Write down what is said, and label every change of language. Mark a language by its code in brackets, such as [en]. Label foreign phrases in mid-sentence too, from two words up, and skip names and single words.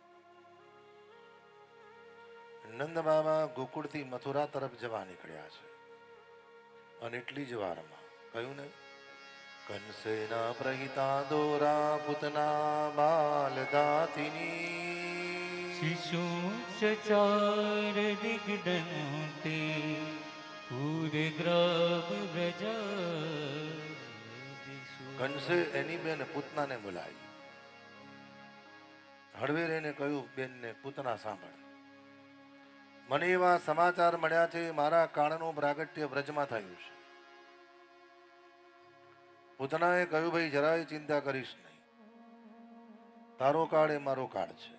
[gu] નંદ બાબા ગોકુળથી મથુરા તરફ જવા નીકળ્યા છે અને એટલી જ વારમાં કહ્યું ને, [sa] कंसेना प्रहिता दोरा पूतना बाल दातिनी शिशुं चचार दिग्दन्ते पूरे ग्राम व्रजादिषु। [gu] કંસે એની બેન પૂતનાને બોલાવી. હળવેરેને કહ્યું, બેનને પૂતના સાંભળ, મને એવા સમાચાર મળ્યા છે મારા કાળનું પ્રાગટ્ય વ્રજમાં થયું છે. પૂતનાએ કહ્યું, ભાઈ જરાય ચિંતા કરીશ નહીં, તારો કાળ એ મારો કાળ છે.